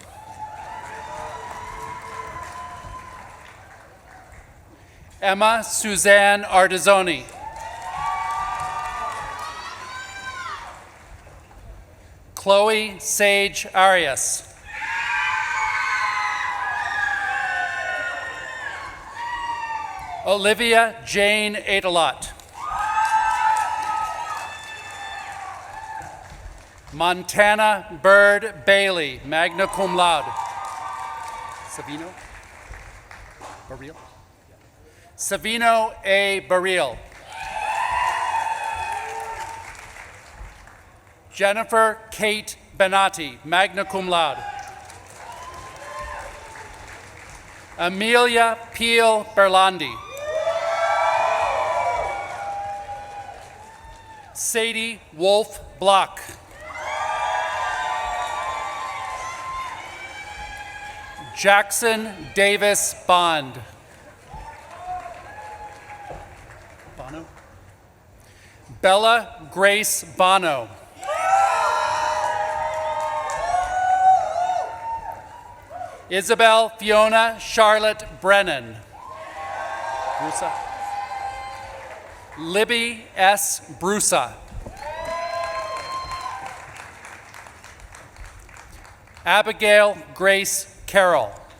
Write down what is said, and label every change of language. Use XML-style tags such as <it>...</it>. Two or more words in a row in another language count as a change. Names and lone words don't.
<en>Emma Suzanne Ardizzoni. Chloe Sage Arias. Olivia Jane Adelot. Montana Bird Bailey,</en> <la>magna cum laude.</la> <en>Savino? Baril? Savino A. Baril. Jennifer Kate Benatti,</en> <la>magna cum laude.</la> <en>Amelia Peel Berlandi. Sadie Wolf Block. Jackson Davis Bond. Bono? Bella Grace Bono. Isabel Fiona Charlotte Brennan. Brusa. Libby S. Brusa. Abigail Grace Carroll.</en>